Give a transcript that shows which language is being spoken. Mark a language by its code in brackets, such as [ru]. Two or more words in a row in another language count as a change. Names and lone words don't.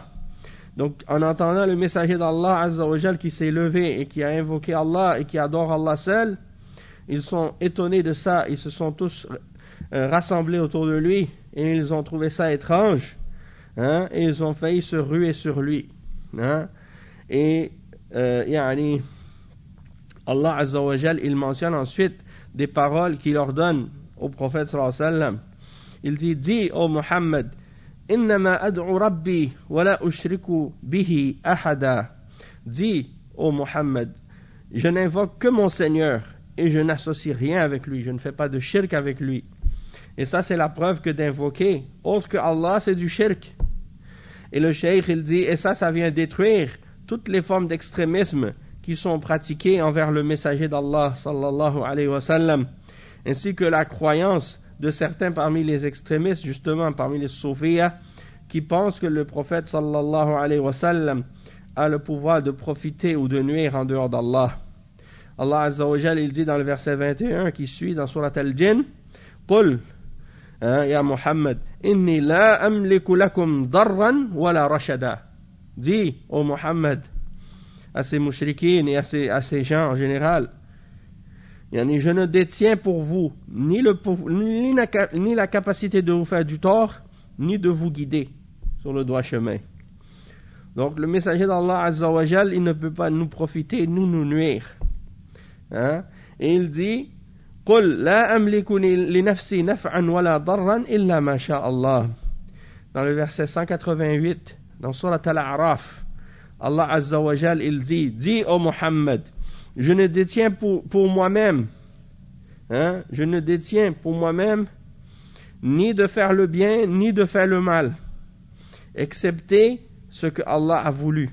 [fr] Donc en entendant le messager d' [ar] الله عز وجل [fr] qui s'est levé et qui a invoqué Allah et qui adore Allah seul, ils sont étonnés de ça, ils se sont tous rassemblés autour de lui et ils ont trouvé ça étrange, et ils ont failli se ruer sur lui. Et [ar] الله عز وجل, [fr] il mentionne ensuite des paroles qu'il ordonne au prophète [ar] صلى الله عليه وسلم. [fr] Il dit, dis ô Muhammad, [ar] إنما أدعو ربي ولا أشرك به أحدا. [fr] Dis ô Muhammad, je n'invoque que mon Seigneur et je n'associe rien avec lui, je ne fais pas de shirk avec lui. Et ça c'est la preuve que d'invoquer autre que Allah c'est du shirk. Et le cheikh il dit, et ça vient détruire toutes les formes d'extrémisme qui sont pratiquées envers le messager d'Allah [ar] صلى الله عليه وسلم, [fr] ainsi que la croyance de certains parmi les extrémistes, justement parmi les soufiyas, qui pensent que le prophète [ar] صلى الله عليه وسلم [fr] a le pouvoir de profiter ou de nuire en dehors d'Allah. [ar] الله عز وجل, [fr] il dit dans le verset 21 qui suit dans Surat Al-Jinn, [ar] قل يا محمد إني لا أملك لكم ضرا ولا رشدا. [fr] Dis, ô Muhammad, à ces mushrikines et à ces gens en général, yani, je ne détiens pour vous ni la capacité de vous faire du tort, ni de vous guider sur le droit chemin. Donc le messager d' [ar] الله عز وجل, [fr] il ne peut pas nous profiter, nous nuire. Et il dit, [ar] قُلْ لَا أَمْلِكُ لِنَفْسِي نَفْعًا وَلَا ضَرًّا إِلَّا مَا شَاءَ اللَّهُ. [fr] Dans le verset 188, dans Surat Al-A'raf, [ar] الله عز وجل, [fr] il dit, dis ô Muhammad, je ne détiens pour moi-même, je ne détiens pour moi-même ni de faire le bien, ni de faire le mal, excepté ce que Allah a voulu.